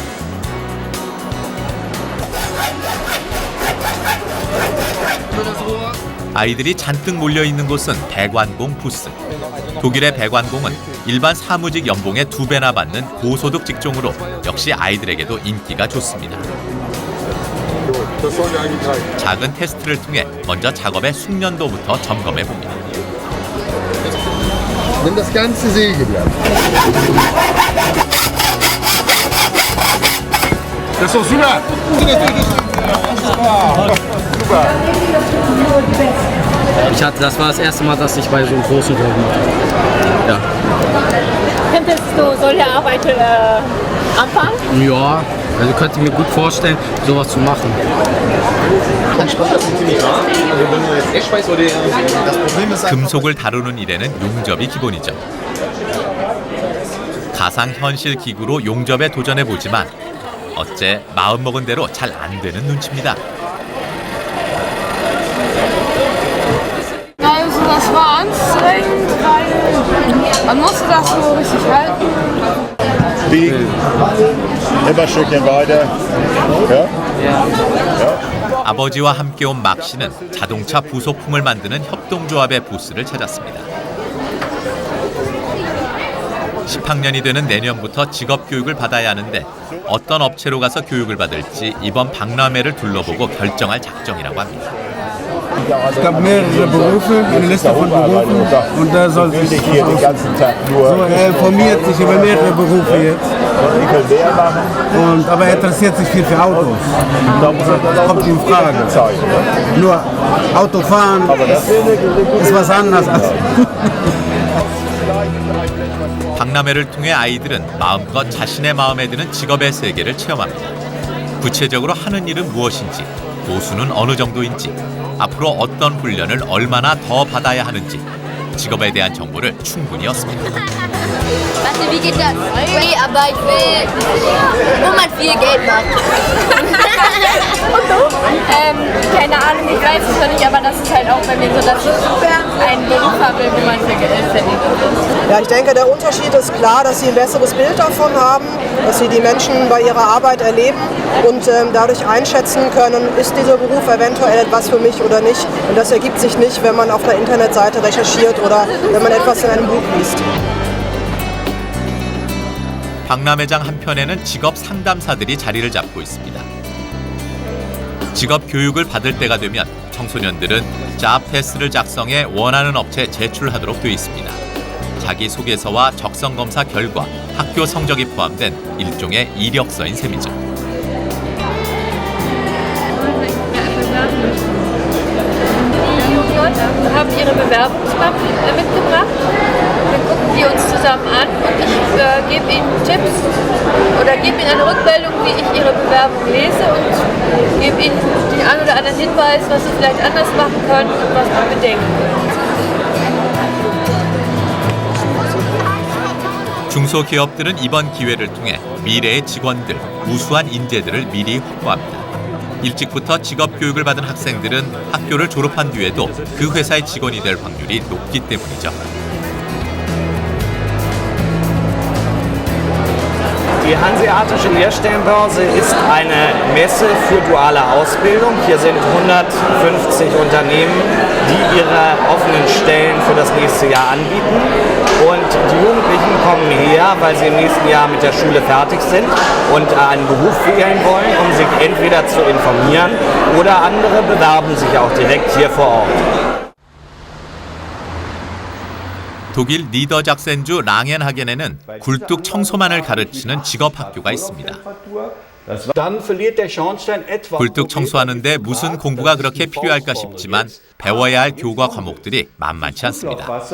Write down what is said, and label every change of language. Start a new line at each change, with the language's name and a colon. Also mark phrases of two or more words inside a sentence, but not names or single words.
Korean: 아이들이 잔뜩 몰려있는 곳은 배관공 부스. 독일의 배관공은 일반 사무직 연봉의 2배나 받는 고소득 직종으로 역시 아이들에게도 인기가 좋습니다. 작은 테스트를 통해 먼저 작업의 숙련도부터 점검해 봅니다.
German: Nimm das ganze Sägeblatt. Das ist doch super. Das war das erste Mal, dass ich bei so einem großen Job mache. Ja. Könntest du solche Arbeit anfangen? Ja, also könnte ich mir gut vorstellen, sowas zu machen.
Korean: 금속을 다루는 일에는 용접이 기본이죠. 가상현실 기구로 용접에 도전해 보지만 어째 마음먹은 대로 잘 안 되는 눈치입니다.
German: Es war anstrengend, weil man musste das so richtig halten. Biegen, immer ein Stückchen weiter. Ja?
Korean: 아버지와 함께 온 막 씨는 자동차 부속품을 만드는 협동조합의 부스를 찾았습니다. 10학년이 되는 내년부터 직업교육을 받아야 하는데 어떤 업체로 가서 교육을 받을지 이번 박람회를 둘러보고 결정할 작정이라고 합니다.
German: Es gab mehrere Berufe, eine Liste von Berufen und da soll sich so er informiert sich über mehrere Berufe jetzt. Aber er interessiert sich viel für Autos. Das kommt in Frage. Nur Autofahren ist was anderes als
Korean: 박람회를 통해 아이들은 마음껏 자신의 마음에 드는 직업의 세계를 체험합니다. 구체적으로 하는 일은 무엇인지, 보수는 어느 정도인지, 앞으로 어떤 훈련을 얼마나 더 받아야 하는지 직업에 대한 정보를 충분히 얻습니다.
German: Warte, wie geht das? Nee, aber ich will, wo man viel Geld macht. Und du? Keine Ahnung, ich weiß es noch nicht, aber das ist halt auch bei mir so, dass ich einen Beruf habe, wo man viel Geld verdient. Ja, ich denke, der Unterschied ist klar, dass sie ein besseres Bild davon haben, dass sie die Menschen bei ihrer Arbeit erleben und dadurch einschätzen können, ist dieser Beruf eventuell etwas für mich oder nicht. Und das ergibt sich nicht, wenn man auf einer Internetseite recherchiert oder wenn man etwas in einem Buch liest.
Korean: 박람회장 한편에는 직업 상담사들이 자리를 잡고 있습니다. 직업 교육을 받을 때가 되면 청소년들은 잡패스를 작성해 원하는 업체에 제출하도록 되어 있습니다. 자기소개서와 적성검사 결과, 학교 성적이 포함된 일종의 이력서인 셈이죠.
German: Die haben ihre Bewerbungsmappen mitgebracht. Wir gucken die uns zusammen an und ich gebe ihnen Tipps oder gebe ihnen eine Rückmeldung, wie ich ihre Bewerbung lese und gebe ihnen den einen oder anderen Hinweis, was sie vielleicht anders machen können und was man bedenken könnte.
Korean: 중소기업들은 이번 기회를 통해 미래의 직원들, 우수한 인재들을 미리 확보합니다. 일찍부터 직업교육을 받은 학생들은 학교를 졸업한 뒤에도 그 회사의 직원이 될 확률이 높기 때문이죠.
German: Die Hanseatische Lehrstellenbörse ist eine Messe für duale Ausbildung. Hier sind 150 Unternehmen, die ihre offenen Stellen für das nächste Jahr anbieten. Und die Jugendlichen kommen her, weil sie im nächsten Jahr mit der Schule fertig sind und einen Beruf wählen wollen, um sich entweder zu informieren oder andere bewerben sich auch direkt hier vor Ort.
Korean: 독일 니더작센주 랑헨하겐에는 굴뚝 청소만을 가르치는 직업학교가 있습니다. 굴뚝 청소하는데 무슨 공부가 그렇게 필요할까 싶지만 배워야 할 교과 과목들이 만만치 않습니다.